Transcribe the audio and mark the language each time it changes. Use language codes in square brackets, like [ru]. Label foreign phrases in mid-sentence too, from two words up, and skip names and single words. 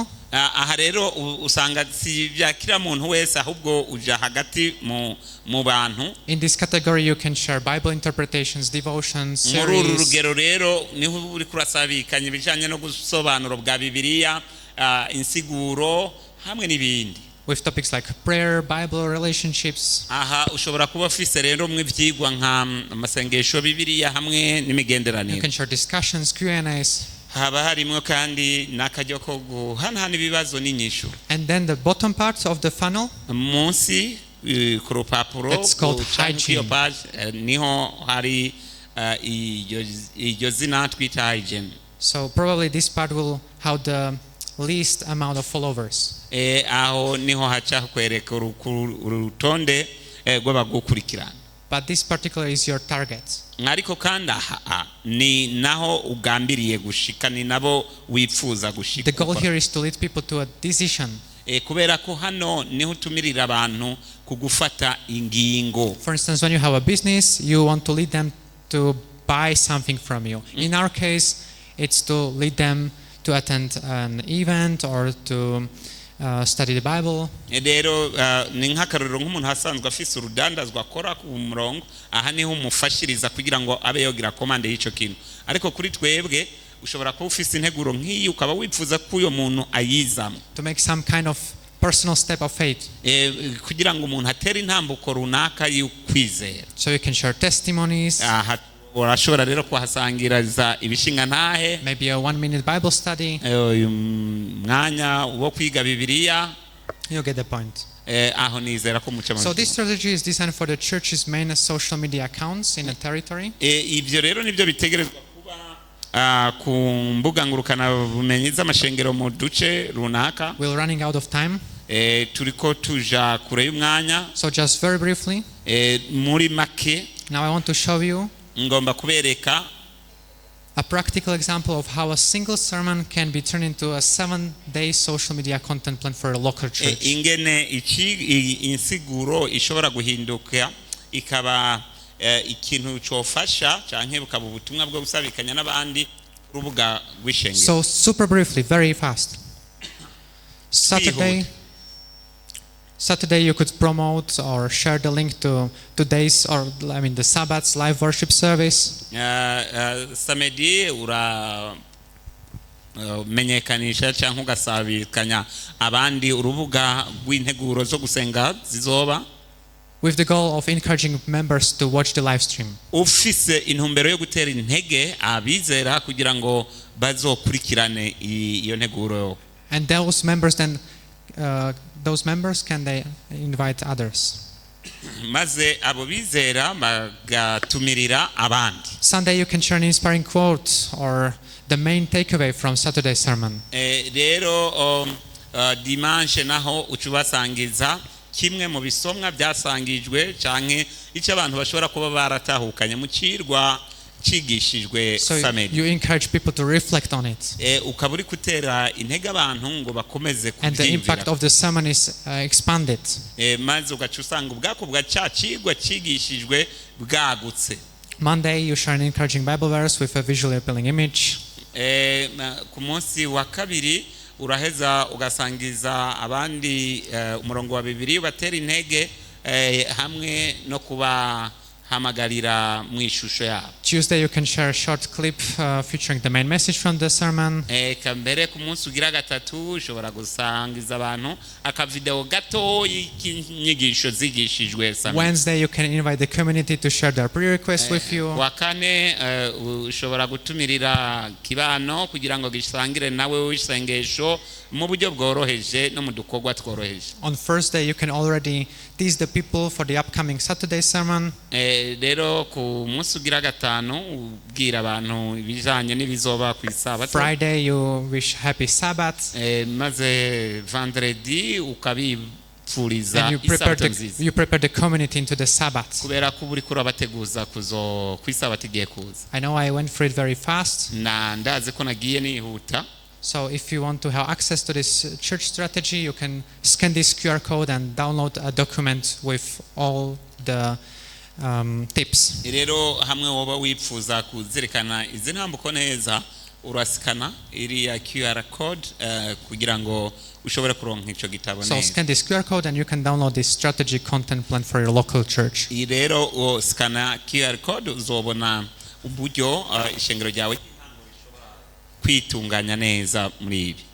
[rn] Aha rero usanga si byakira muntu wese ahubwo uja hagati mu bantu. [en] In this category you can share Bible interpretations, devotions, series. [rn] Muri rugero rero niho uri kurasabikanya ibijanye no gusobanuro bwa Bibiliya, insiguro hamwe n'ibindi. [en] With topics like prayer, Bible, relationships. [rn] Aha ushobora kuba ufise rero mwe vyigwa nka amasengesho Bibiliya hamwe n'imigenderanire. [en] You can share discussions, Q&As. [rn] Haba harimo kandi n'akajyo ko guhanahana ibibazo n'inyishu. [en] And then the bottom part of the funnel. [rn] Munsi ku rupapuro [en] It's called [rn] canke iyo [en] hygiene. [rn] page niho hari iryo zina twita hygiene. [en] So probably this part will have the least amount of followers. [rn] Aho niho haca kwereka urutonde rw'abagukurikirana. [en] But this particular is your target. [rn] Ariko kandi ni naho ugambiriye gushika, ni nabo wifuza gushika. [en] The goal here is to lead people to a decision. [rn] Kubera ko hano niho utumirira abantu kugufata ingingo. [en] For instance, when you have a business, you want to lead them to buy something from you. In our case, it's to lead them to attend an event or to study the Bible. [rn] Rero ni nk'akarorero nk'umuntu hasanzwe afise urudandazwa akora ku murongo, aha niho umufashiriza kugira ngo abe yogira komande y'icyo kintu. Ariko kuri twebwe ushobora kuba ufise integuro nk'iyi ukaba wifuza ko uyo muntu ayizamo, [en] To make some kind of personal step of faith. [rn] kugira ngo umuntu atere intambuko runaka y'ukwizera. [en] So you can share testimonies, [rn] Urashobora rero kuhasangiriza ibishinga ntahe, [en] maybe a 1-minute Bible study. [rn] uyu mwanya wo kwiga Bibiliya. [en] You get the point. [rn] Aho nizera ko muca [en] So this strategy is designed for the church's main social media accounts in a territory. [rn] Ibyo rero nibyo bitegerezwa kuba ku mbuga ngurukana bumenyi z'amashengero mu duce runaka. [en] We're running out of time. [rn] Turiko tuja kure y'umwanya. [en] So just very briefly, [rn] Muri make [en] now I want to show you [rn] ngomba kubereka [en] a practical example of how a single sermon can be turned into a 7-day social media content plan for a local church. [rn] ingene insiguro ishobora guhinduka ikaba ikintu cyofasha canke bukaba ubutumwa bwo gusabikanya n'abandi rubuga rw'ishengero. [en] So super briefly, very fast. Saturday you could promote or share the link to today's, or I mean the Sabbath's live worship service. [rn] Samedi menyekanisha cyangwa ugasabikanya abandi urubuga rw'integuro zo gusenga zizoba, [en] with the goal of encouraging members to watch the live stream. [rn] ufise intumbero yo gutera intege abizera kugira ngo bazokurikirane iyo nteguro. [en] And those members then can they invite others. [rn] Maze abo bizera bagatumirira abandi. [en] Sunday you can share an inspiring quote or the main takeaway from Saturday's sermon. [rn] Rero dimanche naho ucubasangiza kimwe mu bisomwa byasangijwe canke icyo abantu bashobora kuba baratahukanye mu kirwa cigishijwe [en] So [rn] Samedi. [en] you encourage people to reflect on it. [rn] Ukaba uri gutera intege abantu ngo bakomeze [en] And the impact [rn] kubyimvira. [en] of the sermon is expanded. [rn] Maze ugaca usanga ubwako bwa ca cigwa cigishijwe bwagutse. [en] Monday you share an encouraging Bible verse with a visually appealing image. [rn] Ku munsi wa kabiri uraheza ugasangiza abandi umurongo wa Bibiliya ubatera intege hamwe no kubahamagarira mu ishusho yabo. [en] Tuesday you can share a short clip featuring the main message from the sermon. [rn] Kambere ku munsi ugira gatatu ushobora gusangiza abantu akavideo gato y'inyigisho zigishijwe Samedi. [en] Wednesday you can invite the community to share their prayer requests with you. [rn] Wa kane ushobora gutumirira kibano kugira ngo gisangire nawe w'isengesho mu buryo bworoheje no mu dukorwa tworoheje. [en] On Thursday you can already tease the people for the upcoming Saturday sermon. [rn] Rero ku munsi ugira gatanu ubwira abantu ibijanye n'ibizoba ku isabato. [en] Friday you wish happy Sabbath. [rn] Maze vendredi ukabipfuriza [en] And [rn] isabato nziza. [en] you prepare the community into the Sabbath. [rn] Kubera ko uri kurabateguza kuzo ku isabato igiye kuza. [en] I know I went through it very fast. [rn] Na ndazi ko nagiye nihuta. [en] So if you want to have access to this church strategy, you can scan this QR code and download a document with all the tips. [rn] Rero hamwe woba wipfuza kuzirikana izi ntambuko neza urasikana iriya [en] QR code [rn] kugira ngo ushobore kuronka ico gitabo [en] So [rn] neza. [en] scan this QR code and you can download this strategy content plan for your local church. [rn] Rero scanna [en] QR code [rn] uzobona uburyo ishengero ryawe kwitunganya neza muri ibi.